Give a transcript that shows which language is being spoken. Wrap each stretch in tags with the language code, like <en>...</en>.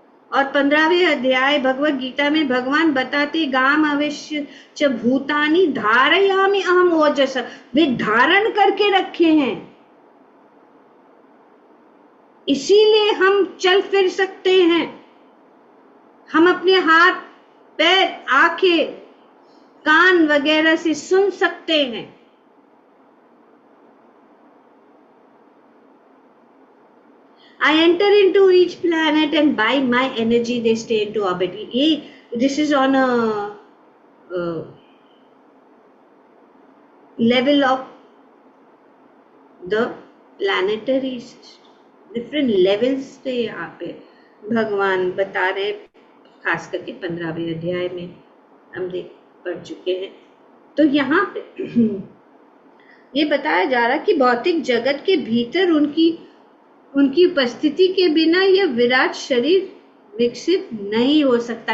<hi>और 15वें अध्याय भगवत गीता में भगवान बताते</hi> <sa>गाम अवश्य च भूतानि धारयामि अहम ओजस,</sa> <hi>वे धारण करके रखे हैं, इसीलिए हम चल फिर सकते हैं, हम अपने हाथ पैर आंखें कान वगैरह से सुन सकते हैं।</hi> <en>I enter into each planet and by my energy they stay into orbit. This is on a level of the planetary system.</en> <hi>Different levels पे यहाँ पे भगवान बता रहे, खास करके 15वें अध्याय में हम पढ़ चुके हैं। तो यहाँ पे ये बताया जा रहा कि भौतिक जगत के भीतर उनकी उपस्थिति के बिना यह विराट शरीर विकसित नहीं हो सकता।</hi>